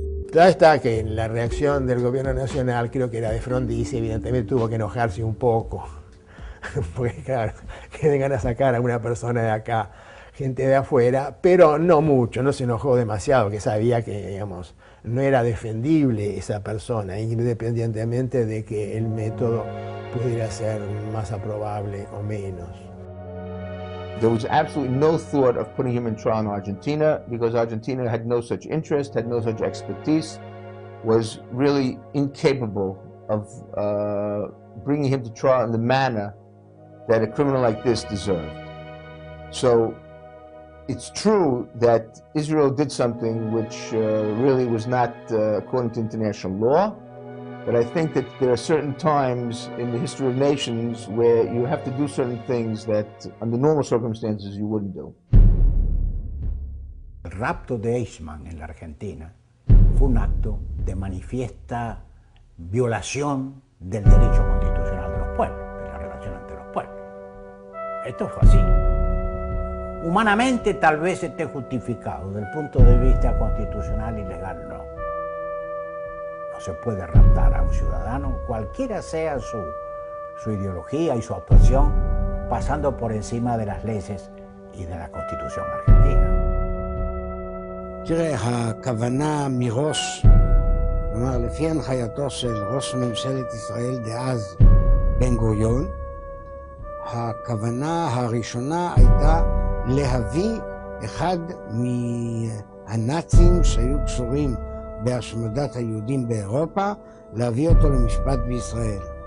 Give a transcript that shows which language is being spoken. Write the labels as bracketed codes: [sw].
[es] Claro está que la reacción del gobierno nacional creo que era de Frondizi, evidentemente tuvo que enojarse un poco, porque claro, que vengan a sacar a una persona de acá, gente de afuera, pero no mucho, no se enojó demasiado, que sabía que, digamos, no era defendible esa persona, independientemente de que el método pudiera ser más aprobable o menos. [en] There was absolutely no thought of putting him in trial in Argentina because Argentina had no such interest, had no such expertise, was really incapable of bringing him to trial in the manner that a criminal like this deserved. So it's true that Israel did something which really was not according to international law, but I think that there are certain times in the history of nations where you have to do certain things that under normal circumstances you wouldn't do. [es] El rapto de Eichmann en la Argentina fue un acto de manifiesta violación del derecho constitucional de los pueblos, de la relación entre los pueblos. Esto fue así. Humanamente tal vez esté justificado, desde el punto de vista constitucional y legal no. No se puede raptar a un ciudadano, cualquiera sea su ideología y su actuación, pasando por encima de las leyes y de la Constitución argentina. [he] תראה, הכוונה מראש, כלומר לפי הנחייתו של ראש ממשלת ישראל דאז בן גוריון, הכוונה הראשונה הייתה להביא אחד מהנאצים שהיו קשורים בהשמדת היהודים באירופה, להביא אותו למשפט בישראל.